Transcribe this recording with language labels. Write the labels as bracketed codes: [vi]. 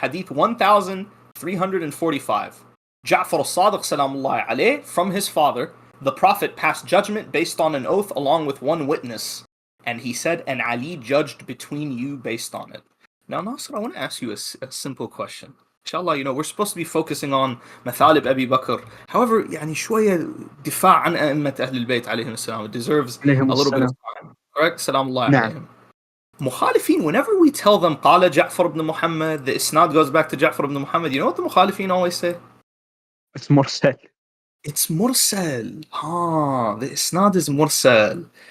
[en] Hadith 1345. Ja'far al-Sadiq salamullahi alayh, from his father, the Prophet passed judgment based on an oath along with one witness. And he said, and Ali judged between you based on it. Now, Nasr, I want to ask you a simple question. Inshallah, we're supposed to be focusing on Mathalib Abi Bakr. However, [ar] شوية دفاع عن أئمة أهل البيت عليهم السلام. [en] It deserves a little bit of time. Correct? Salaamullah alayhim. Mukhalifeen, whenever we tell them قال جعفر ibn Muhammad, the isnad goes back to Ja'far ibn Muhammad. You know what the Mukhalifeen always say? It's mursal. It's mursal. The isnad is mursal.